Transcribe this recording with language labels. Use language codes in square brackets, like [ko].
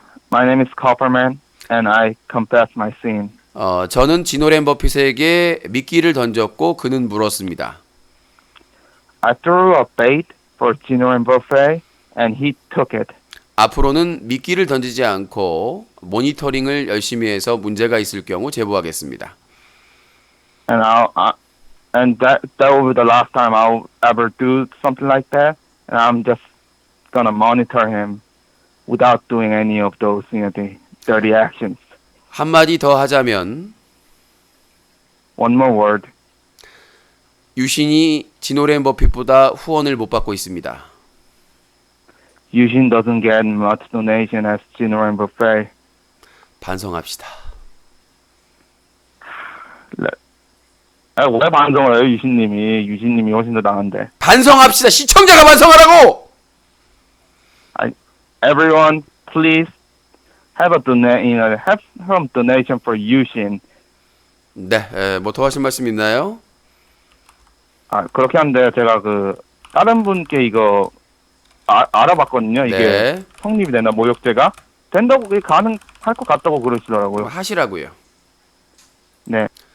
[en] My name is Copperman and I confess my sin. [ko] 저는 지노렌 버핏에게 미끼를 던졌고 그는 물었습니다. [en] I threw a bait for Gino and Buffet and he took it. [ko] 앞으로는 미끼를 던지지 않고 모니터링을 열심히 해서 문제가 있을 경우 제보하겠습니다. [en] And that will be the last time I'll ever do something like that. And I'm just gonna monitor him without doing any of those, the dirty actions. [ko] 한마디 더 하자면 [en] One more word. [ko] 유신이 지노렌 버핏보다 후원을 못 받고 있습니다. [en] Yushin doesn't get much donation as Gino and Buffet. [ko] 반성합시다. 왜 반성을 해요, 유신님이 훨씬 더 나은데. 반성합시다. 시청자가 반성하라고. [en] Everyone, please have some donation for Yushin. [ko] 네, 뭐 더 하실 말씀 있나요? 그렇게 하는데 제가 다른 분께 이거 알아봤거든요. 이게 네. 성립이 되나 모욕죄가 된다고 그게 가능할 것 같다고 그러시더라고요. 하시라고요. 네.